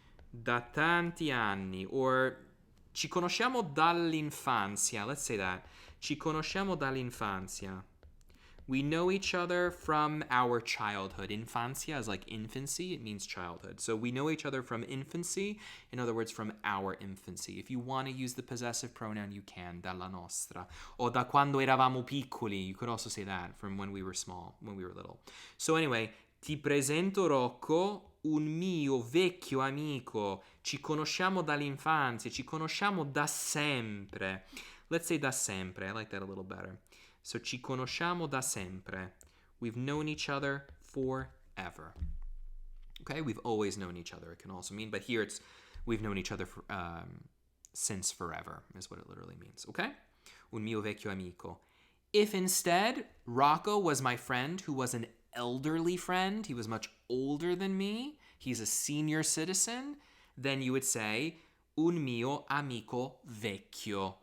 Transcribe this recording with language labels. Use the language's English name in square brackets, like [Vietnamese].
[Italian] da tanti anni, or ci conosciamo dall'infanzia, [English] let's say that, [Italian] ci conosciamo dall'infanzia. [English] We know each other from our childhood. Infancia is like infancy, it means childhood. So we know each other from infancy, in other words, from our infancy. If you want to use the possessive pronoun, you can, [Italian] dalla nostra. O da quando eravamo piccoli, [English] you could also say that, from when we were small, when we were little. So anyway, [Italian] ti presento Rocco, un mio vecchio amico. Ci conosciamo dall'infanzia, ci conosciamo da sempre. [English] Let's say da sempre, I like that a little better. [Italian] So ci conosciamo da sempre. [English] We've known each other forever. Okay, we've always known each other, it can also mean, but here it's we've known each other for, since forever, is what it literally means. Okay? [Italian] Un mio vecchio amico. [English] If instead Rocco was my friend who was an elderly friend, he was much older than me, he's a senior citizen, then you would say [Italian] un mio amico vecchio.